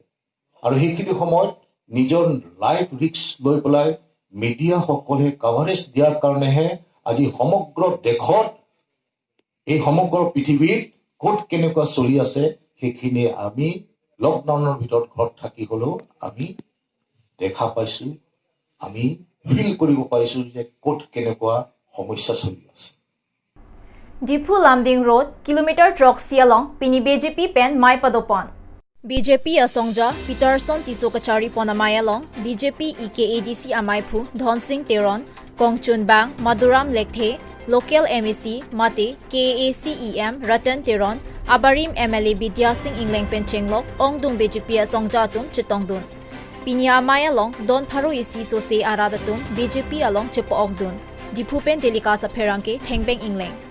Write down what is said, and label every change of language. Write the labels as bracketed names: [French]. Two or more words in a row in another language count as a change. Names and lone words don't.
[Assamese] আৰু সেইখিনি সময়ত নিজৰ [English] life risk [Assamese] লৈ পেলাই মিডিয়াসকলে কাভাৰেজ দিয়াৰ কাৰণেহে আজি সমগ্ৰ দেশত এই সমগ্ৰ পৃথিৱীত ক'ত কেনেকুৱা চলি আছে সেইখিনি আমি লকডাউনৰ ভিতৰত ঘৰত থাকি হ'লেও আমি দেখা পাইছো, আমি ফিল কৰিব পাৰিছো যে ক'ত কেনেকুৱা সমস্যা চলি আছে। [Karbi] Dipu Lamding Road kilometer trok sialong pini BJP pen mai padopon. BJP Asongja Peterson Tisokachari Ponamayalong BJP EKADC Amaipu Dhonsing Teron Kongchunbang Maduram Lekthe Local MEC Mate KACEM Ratan Teron Abarim MLA Bidya Singh Ingleng Penchenglok Ongdung BJP Asongja Tum Chitongdun Pinya Mayalong Don Paru Isi Sose Aradatum BJP Along Chepo Ogdun Dipu Pen Delikasa Pherangke Thengbeng Ingleng.